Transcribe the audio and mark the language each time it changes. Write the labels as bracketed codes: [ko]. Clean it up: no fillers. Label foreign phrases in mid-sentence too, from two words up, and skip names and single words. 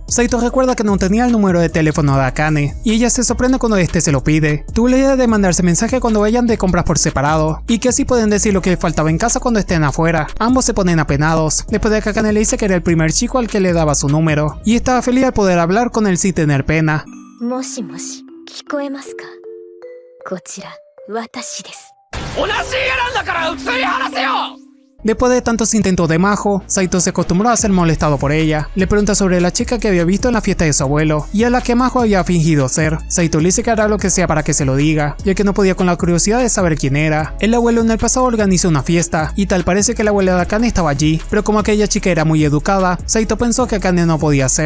[es] Saito recuerda que no tenía el número de teléfono de Akane, y ella se sorprende cuando este se lo pide. Tuvo la idea de mandarse mensaje cuando vayan de compras por separado, y que así pueden decir lo que faltaba en casa cuando estén afuera. Ambos se ponen apenados, después de que Akane le dice que era el primer chico al que le daba su número, y estaba feliz al poder hablar con él sin tener pena. [ja] もしもし、聞こえますか？こちら、私です. [es] Después de tantos intentos de Majo, Saito se acostumbró a ser molestado por ella. Le pregunta sobre la chica que había visto en la fiesta de su abuelo y a la que Majo había fingido ser. Saito le dice que hará lo que sea para que se lo diga, ya que no podía con la curiosidad de saber quién era. El abuelo en el pasado organizó una fiesta y tal parece que la abuela de Akane estaba allí, pero como aquella chica era muy educada, Saito pensó que Akane no podía ser.